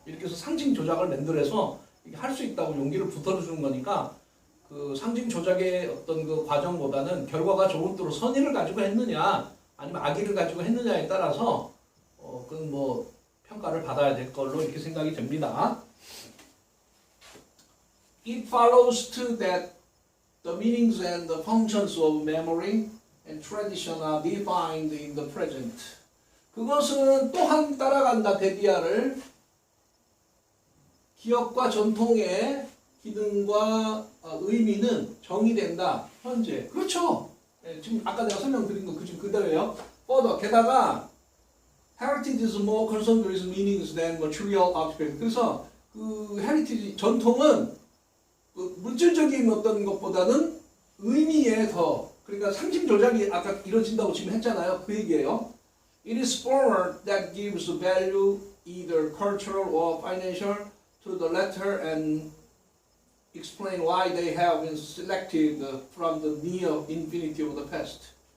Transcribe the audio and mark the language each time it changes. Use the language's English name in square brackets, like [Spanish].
[Korean] 이렇게 해서 상징 조작을 만들어서 할 수 있다고 용기를 붙들어주는 거니까 그 상징 조작의 어떤 그 과정보다는 결과가 좋은 뜻으로 선의를 가지고 했느냐 아니면 악의를 가지고 했느냐에 따라서 그건 뭐 평가를 받아야 될 걸로 이렇게 생각이 됩니다. [English] It follows too that the meanings and the functions of memory and tradition are defined in the present. [Korean] 그것은 또한 따라간다. 대디아를 기억과 전통의 기능과 의미는 정의된다. 현재. 그렇죠. 네, 지금 아까 내가 설명드린 거 지금 그대로예요. 게다가 [English] heritage is more concerned with meanings than material objects. [Korean] 그래서 그 heritage 전통은 그 물질적인 어떤 것보다는 의미에 더, 그러니까 상징 조작이 아까 이루어진다고 지금 했잖아요. 그 얘기예요. [English] It is former that gives value either cultural or financial to the latter and explain why they have been selected from the near infinity of the past.